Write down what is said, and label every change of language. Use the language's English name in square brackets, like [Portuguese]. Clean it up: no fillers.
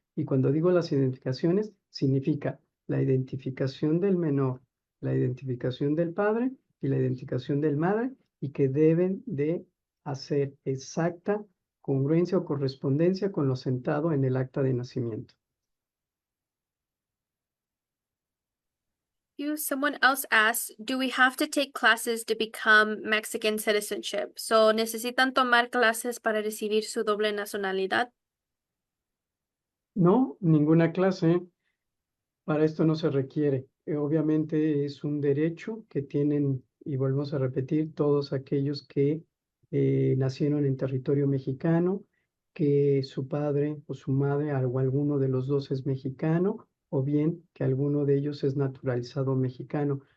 [Spanish] Y cuando digo las identificaciones, significa la identificación del menor, la identificación del padre y la identificación del madre, y que deben de hacer exacta congruencia o correspondencia con lo sentado en el acta de nacimiento. [English] Someone else asks, do we have to take classes to become Mexican citizenship? [Spanish] So, ¿necesitan tomar clases para recibir su doble nacionalidad? No, ninguna clase. Para esto no se requiere. Obviamente es un derecho que tienen, y volvemos a repetir, todos aquellos que nacieron en territorio mexicano, que su padre o su madre o alguno de los dos es mexicano, o bien que alguno de ellos es naturalizado mexicano.